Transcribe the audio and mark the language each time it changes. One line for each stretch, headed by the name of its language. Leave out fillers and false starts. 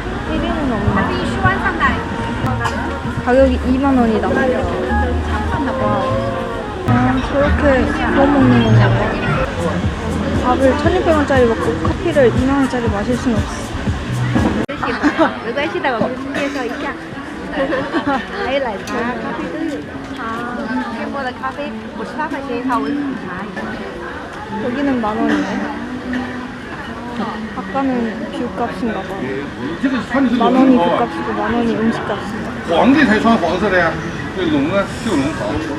Korean: 1인은 없네. 가격이 2만원이다. 아, 저렇게 구워 먹는 건가 봐. 밥을 1,600원짜리 먹고 커피를 2만원짜리 마실 수는 없어.
Chinese: 没关系的，我给你介绍一下。还有奶茶、咖啡都有的。啊，现磨的咖啡58块钱一套，维生素茶。
Korean: 여기는 10,000원이네. 아까는 뷰값인가 봐. 10,000원이 뷰값이고 10,000원이 음식값인가.
Chinese: 皇帝才穿黄色的呀，这龙啊，绣龙袍。